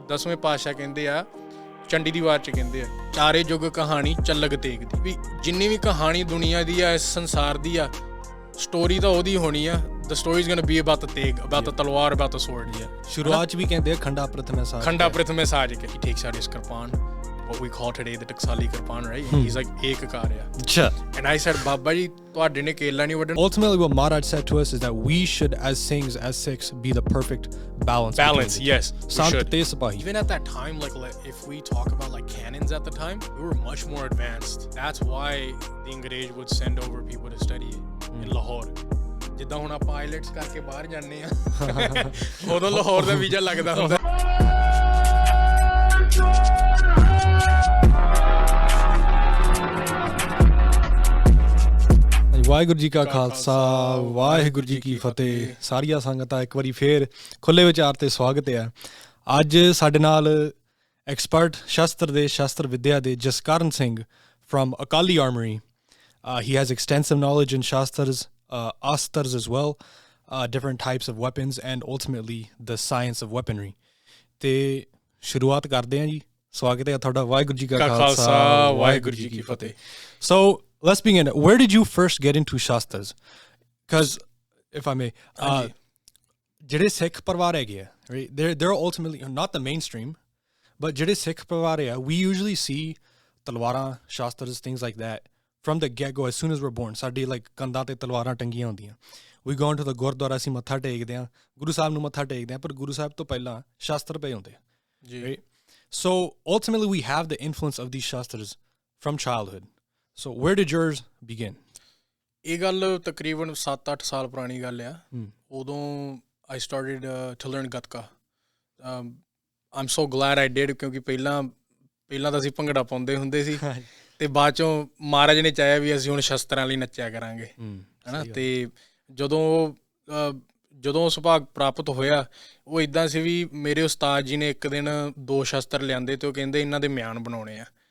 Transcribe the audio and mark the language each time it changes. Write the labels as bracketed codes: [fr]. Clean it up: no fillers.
[pa] 10ਵੇਂ ਪਾਤਸ਼ਾਹ ਕਹਿੰਦੇ ਆ ਚੰਡੀ ਦੀ ਵਾਰ 'ਚ ਕਹਿੰਦੇ ਆ ਚਾਰੇ ਯੁੱਗ ਕਹਾਣੀ ਚੱਲਗ ਤੇਗ ਦੀ ਵੀ ਜਿੰਨੀ ਵੀ ਕਹਾਣੀ ਦੁਨੀਆ ਦੀ ਆ ਇਸ ਸੰਸਾਰ ਦੀ ਆ ਸਟੋਰੀ ਤਾਂ ਉਹਦੀ ਹੋਣੀ ਆ [en] the story is going to be about the teg, about the talwar, about the sword. [pa] ਸ਼ੁਰੂਆਤ 'ਚ ਵੀ ਕਹਿੰਦੇ ਆ ਖੰਡਾ ਪ੍ਰਥਮੇ ਸਾਜ ਖੰਡਾ ਪ੍ਰਥਮੇ ਸਾਜ ਕੇ [en] he takes out his kirpan, what we call today the Taksali kirpan, right? He's like [pa] ek kar ya. Acha. [en] And I said [pa] Baba ji ਤੁਹਾਡੇ ਨੇ ਕੇਲਾ ਨਹੀਂ ਵੱਢਣਾ. [en] Ultimately what Maharaj said to us is that we should as Singhs, as Sikhs, be the perfect balance, yes, [pa] Sant te sipahi. [en] Even at that time, like if we talk about like cannons at the time, we were much more advanced. That's why the Angrez would send over people to study in Lahore. [pa] ਜਿੱਦਾਂ ਹੁਣ ਆਪਾਂ IELTS ਕਰਕੇ ਬਾਹਰ ਜਾਂਦੇ ਆ ਉਦੋਂ ਲਾਹੌਰ ਦਾ visa ਲੱਗਦਾ ਹੁੰਦਾ. ਵਾਹਿਗੁਰੂ ਜੀ ਕਾ ਖਾਲਸਾ ਵਾਹਿਗੁਰੂ ਜੀ ਕੀ ਫਤਿਹ. ਸਾਰੀਆਂ ਸੰਗਤਾਂ ਇੱਕ ਵਾਰੀ ਫੇਰ ਖੁੱਲੇ ਵਿਚਾਰ ਤੇ ਸਵਾਗਤ ਹੈ. ਅੱਜ ਸਾਡੇ ਨਾਲ ਐਕਸਪਰਟ ਸ਼ਸਤਰ ਵਿਦਿਆ ਦੇ Jaskaran Singh from Akali Armory. [en] He has extensive knowledge in shastras, astars as well, different types of weapons, and ultimately the science of weaponry. [pa] ਤੇ ਸ਼ੁਰੂਆਤ ਕਰਦੇ ਹਾਂ ਜੀ. ਸਵਾਗਤ ਹੈ ਤੁਹਾਡਾ. ਵਾਹਿਗੁਰੂ ਜੀ ਕਾ ਖਾਲਸਾ ਵਾਹਿਗੁਰੂ ਜੀ ਕੀ ਫਤਿਹ. [en] So let's begin. Where did you first get into shastras? Because if I may, [pa] ਜਿਹੜੇ ਸਿੱਖ ਪਰਿਵਾਰ ਹੈਗੇ ਆ, [en] right? They're ultimately not the mainstream, but [pa] ਜਿਹੜੇ ਸਿੱਖ ਪਰਿਵਾਰ ਆ, [en] we usually see ਤਲਵਾਰਾਂ, shastras, things like that from the get-go as soon as we're born. [pa] ਸਾਡੀ like ਕੰਧਾਂ ਤੇ ਤਲਵਾਰਾਂ ਟੰਗੀਆਂ ਹੁੰਦੀਆਂ. [en] We go into the [pa] Gurdwara, ਅਸੀਂ ਮੱਥਾ ਟੇਕਦੇ ਹਾਂ, ਗੁਰੂ ਸਾਹਿਬ ਨੂੰ ਮੱਥਾ ਟੇਕਦੇ ਹਾਂ, ਪਰ ਗੁਰੂ ਸਾਹਿਬ ਤੋਂ ਪਹਿਲਾਂ ਸ਼ਾਸਤਰ ਪਏ ਹੁੰਦੇ ਆ. ਜੀ. Right? [en] So ultimately we have the influence of these shastras from childhood. So where did yours begin? [pa] ਇਹ ਗੱਲ ਤਕਰੀਬਨ 7-8 ਸਾਲ ਪੁਰਾਣੀ ਗੱਲ ਆ. [en] ਉਦੋਂ I started to learn gatka. I'm so glad I did, [pa] ਕਿਉਂਕਿ ਪਹਿਲਾਂ ਤਾਂ ਅਸੀਂ ਭੰਗੜਾ ਪਾਉਂਦੇ ਹੁੰਦੇ ਸੀ ਤੇ ਬਾਅਦ ਚੋਂ ਮਹਾਰਾਜ ਨੇ ਚਾਹਿਆ ਵੀ ਅਸੀਂ ਹੁਣ ਸ਼ਸਤਰਾਂ ਲਈ ਨੱਚਿਆ ਕਰਾਂਗੇ, ਹਨਾ. ਤੇ ਜਦੋਂ ਸੁਭਾਗ ਪ੍ਰਾਪਤ ਹੋਇਆ, ਉਹ ਇੱਦਾਂ ਸੀ ਵੀ ਮੇਰੇ ਉਸਤਾਦ ਜੀ ਨੇ ਇੱਕ ਦਿਨ 2 ਸ਼ਸਤਰ ਲਿਆਂਦੇ ਤੇ ਉਹ ਕਹਿੰਦੇ ਇਹਨਾਂ ਦੇ ਮਿਆਨ ਬਣਾਉਣੇ ਆ.